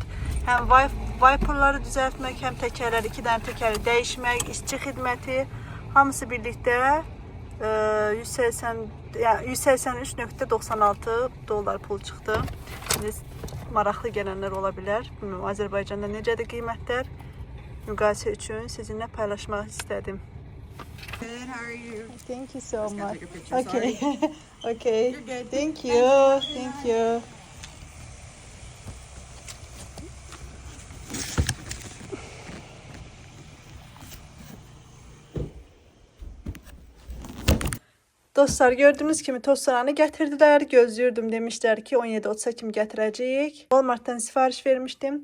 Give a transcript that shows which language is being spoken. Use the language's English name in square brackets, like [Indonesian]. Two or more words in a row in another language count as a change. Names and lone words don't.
[Azerbaijani] Həm wiperları düzəltmək, həm təkərləri, 2 dənə təkəri dəyişmək, işçi xidməti hamısı birlikdə 183.96 dollar pul çıxdı. İndi maraqlı gələnlər ola bilər. Bilmirəm, Azərbaycanda necədir qiymətlər? Müqayisə üçün sizinlə paylaşmaq istədim. [English] Good, how are you? Thank you so Just gotta much. take a picture, Okay. sorry. Okay. You're good. Thank you. Thank you. [Azerbaijani] Dostlar, gördüyünüz kimi tostlarını gətirdilər. Gözləyirdim, demişlər ki 17.30-a kimi gətirəcəyik. Walmartdan sifariş vermişdim.